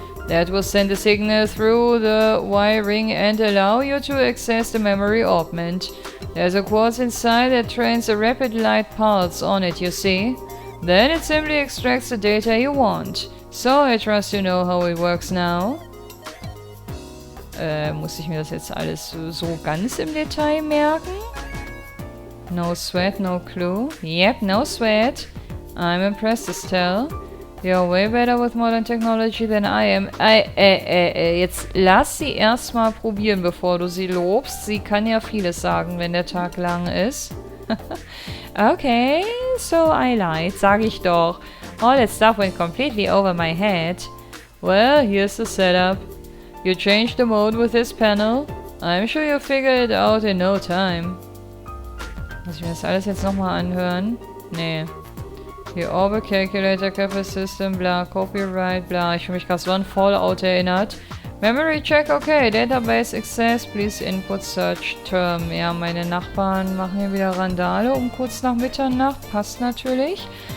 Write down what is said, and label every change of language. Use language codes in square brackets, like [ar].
[en] That will send a signal through the wiring and allow you to access the memory augment. There's a quartz inside that trains a rapid light pulse on it, you see? Then it simply extracts the data you want. So I trust you know how it works now. [de] Muss ich mir das jetzt alles so ganz im Detail merken? [en] No sweat, no clue. Yep, no sweat. I'm impressed, Estelle. You're way better with modern technology than I am. [de] Jetzt lass sie erstmal probieren, bevor du sie lobst. Sie kann ja vieles sagen, wenn der Tag lang ist. [en] Okay, so I lied, [de] sag ich doch. [en] All that stuff went completely over my head. Well, here's the setup. You change the mode with this panel. I'm sure you'll figure it out in no time. [de] Muss ich mir das alles jetzt nochmal anhören? Nee. [en] The Orbit Calculator Capable System, [de] bla, Copyright, bla. Ich habe mich gerade so an Fallout erinnert. [en] Memory check, okay. Database access, please input search term. [de] Ja, meine Nachbarn machen hier wieder Randale um kurz nach Mitternacht. Passt natürlich.